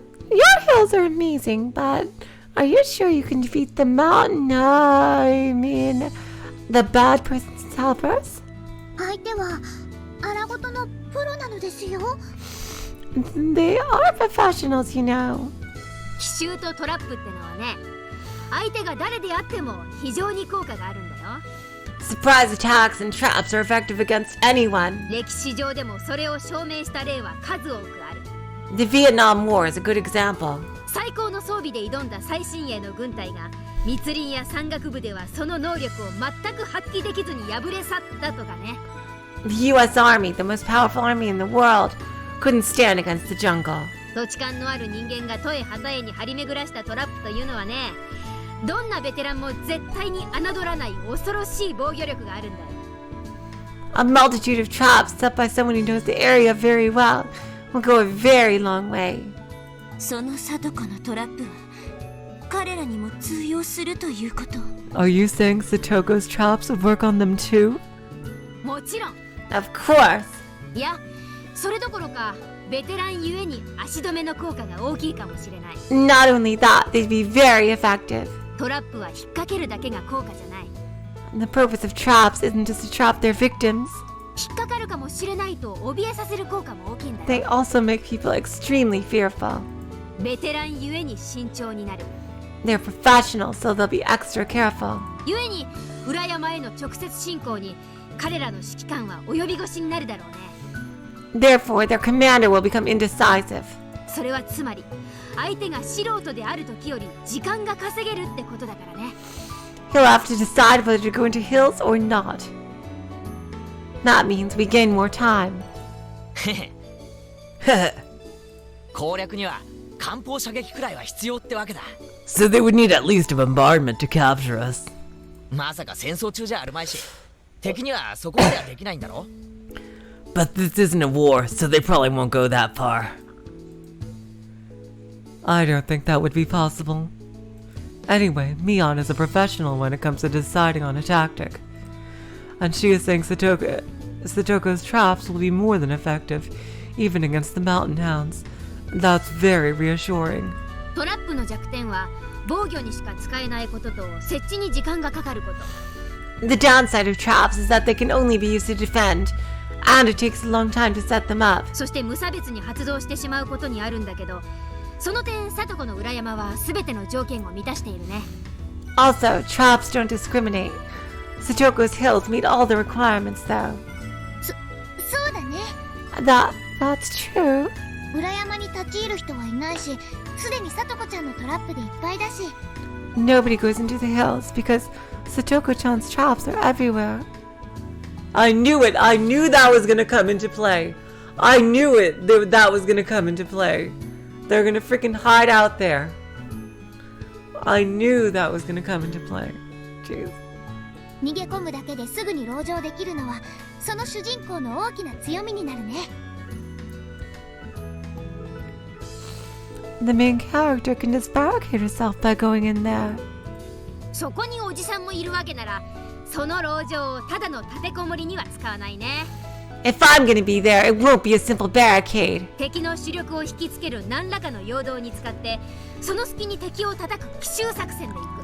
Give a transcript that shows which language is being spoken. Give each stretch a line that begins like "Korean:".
English: Your hills are amazing, but are you sure you can defeat the mountain? I mean, the bad person's helpers?
Japanese: 相手は荒ごとのプロなのですよ。
English: They are professionals, you know.
Japanese: 奇襲とトラップってのはね、相手が誰であっても非常に効果があるんだよ。
English: Surprise attacks and traps are effective against anyone.
Japanese: 歴史上でもそれを証明した例は数多くある。
English: The Vietnam War is a good example.
Japanese: 最高の装備で挑んだ最新鋭の軍隊が密林や山岳部ではその能力を全く発揮できずに敗れ去ったとかね。
English: The US Army, the most powerful army in the world, couldn't stand against the jungle.
Japanese: 土地勘のある人間が十重旗絵に張り巡らしたトラップというのはね、どんなベテランも絶対に侮らない恐ろしい防御力があるんだよ。
English: A multitude of traps set by someone who knows the area very well will go a very long way.
Japanese: その里子のトラップは彼らにも通用するということ。
English: Are you saying Satoko's traps would work on them too?
Japanese: もちろん。
English: Of course.
Japanese: いや、それどころかベテランゆえに足止めの効果が大きいかもしれない。
English: Not only that, they'd be very effective.
Japanese: トラップは引っ掛けるだけが効果じゃない。
English: The purpose of traps isn't just to trap their victims.
Japanese: 引っかかるかもしれないと怯えさせる効果も大きいんだよ。
English: They also make people extremely fearful.
Japanese: ベテランゆえに慎重になる。
English: They're professional, so they'll be extra careful.
Japanese: ゆえに裏山への直接進行に彼らの指揮官は及び腰になるだろうね。
English: Therefore, their commander will become indecisive.
Japanese: それはつまり相手が素人である時より時間が稼げるってことだからね。
English: He'll have to decide whether to go into hills or not. That means we gain more time.
Japanese: 攻略には艦砲射撃くらいは必要ってわけだ。
English: So they would need at least a bombardment to capture us.
Japanese: まさか戦争中じゃあるまいし、敵にはそこまではできないんだろ。
English: But this isn't a war, so they probably won't go that far. I don't think that would be possible. Anyway, Mion is a professional when it comes to deciding on a tactic. And she is saying Satoko's traps will be more than effective, even against the mountain hounds. That's very reassuring.
Japanese: トラップの弱点は防御にしか使えないことと設置に時間がかかること。
English: The downside of traps is that they can only be used to defend, and it takes a long time to set them up.
Japanese: そして無差別に発動してしまうことにあるんだけど、その点サトコの裏山は全ての条件を満たしているね。
English: Also, traps don't discriminate. Satoko's hills meet all the requirements, though.
Japanese: そうだね。
English: That's true.
Japanese: 裏山に立ち入る人はいないし、すでにさとこちゃんのトラップでいっぱいだし。
English: Nobody goes into the hills because Satoko-chan's traps are everywhere. I knew it! I knew that was gonna come into play. I knew it! That was gonna come into play. They're gonna freaking hide out there. I knew that was gonna come into play. Jeez.
Japanese: 逃げ込むだけですぐに籠城できるのは、その主人公の大きな強みになるね。
English: The main character can just barricade herself by going in there.
Japanese: そこにおじさんもいるわけなら、その籠城をただの立てこもりには使わないね。
English: If I'm gonna be there, it won't be a simple barricade.
Japanese: 敵の主力を引きつける何らかの陽動に使って、その隙に敵を叩く奇襲作戦でいく。